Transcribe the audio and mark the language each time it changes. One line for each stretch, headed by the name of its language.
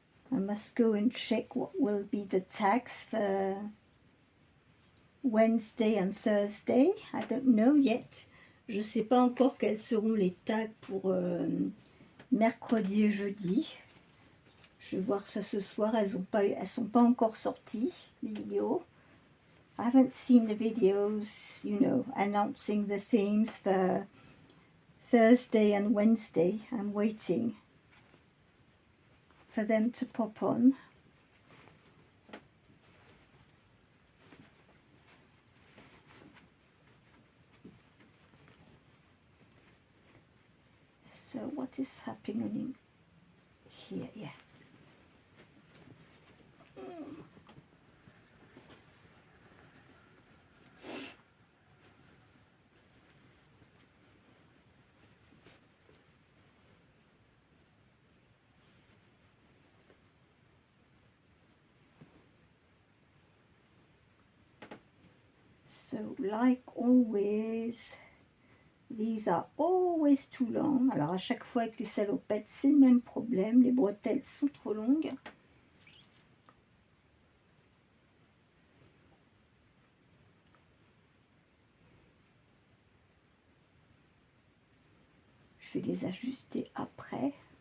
English: I must go and check what will be the tags for Wednesday and Thursday. I don't know yet.
French: Je ne sais pas encore quels seront les tags pour mercredi et jeudi. Je vais voir ça ce soir. Elles sont pas encore sorties, les vidéos.
English: I haven't seen the videos, you know, announcing the themes for Thursday and Wednesday. I'm waiting for them to pop on. So what is happening here? Yeah. So like always, these are always too long.
French: Alors à chaque fois avec les salopettes, c'est le même problème. Les bretelles sont trop longues. Je vais les ajuster après.